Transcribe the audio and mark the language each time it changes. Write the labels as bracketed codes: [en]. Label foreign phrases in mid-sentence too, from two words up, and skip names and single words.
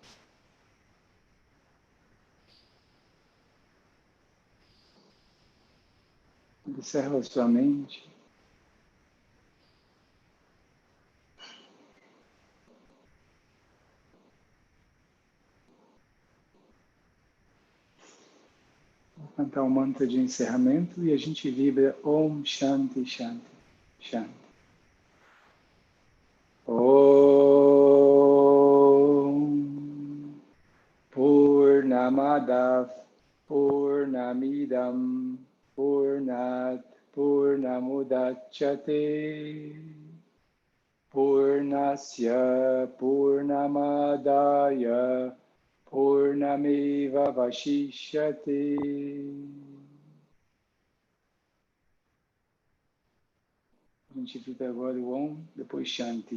[pt] Observa a sua mente. Vou cantar um mantra de encerramento e a gente vibra [sa] Om Shanti Shanti Shanti. Om Purnamadav Purnamidam Purnat Purnamudachyate Purnasya Purnamadaya Purnameva Vashishyate. [pt] A gente fica agora o Om, depois Shanti.